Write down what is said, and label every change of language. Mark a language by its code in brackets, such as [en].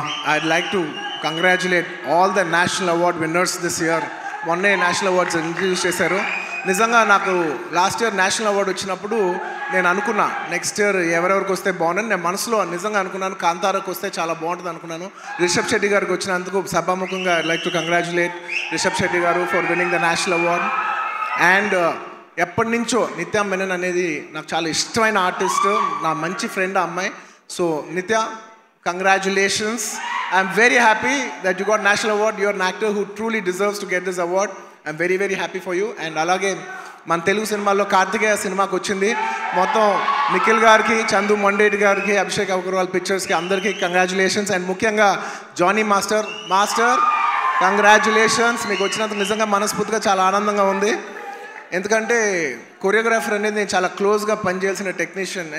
[en] I'd like to congratulate all the national award winners this year. [te] మొన్నే national awards introduce చేశారు. నిజంగా నాకు last year national award వచ్చినప్పుడు నేను అనుకున్నా నెక్స్ట్ ఇయర్ ఎవరెవరికి వస్తే బాగుందని నేను మనసులో నిజంగా అనుకున్నాను. కాంతారాకు వస్తే చాలా బాగుంటుంది అనుకున్నాను. రిషబ్ శెట్టి గారికి వచ్చినందుకు సభాముఖంగా [en] I like to congratulate Rishab Shetty garu for winning the national award. [te] And ఎప్పటి నుంచో నిత్య మెనన్ అనేది నాకు చాలా ఇష్టమైన ఆర్టిస్ట్, నా మంచి ఫ్రెండ్ ఆ అమ్మాయి. సో నిత్య, congratulations. [en] I'm very happy that you got national award. You're an actor who truly deserves to get this award. I'm very very happy for you. [te] And అలాగే మన తెలుగు సినిమాల్లో కార్తికేయ సినిమాకి వచ్చింది. మొత్తం నిఖిల్ గారికి, చందు మొండేటి గారికి, అభిషేక్ అగర్వాల్ పిక్చర్స్కి అందరికీ కంగ్రాచులేషన్స్. అండ్ ముఖ్యంగా జానీ మాస్టర్ కంగ్రాచులేషన్స్. మీకు వచ్చినందుకు నిజంగా మనస్ఫూర్తిగా చాలా ఆనందంగా ఉంది. ఎందుకంటే కొరియోగ్రాఫర్ అనేది నేను చాలా క్లోజ్గా పనిచేయాల్సిన టెక్నీషియన్.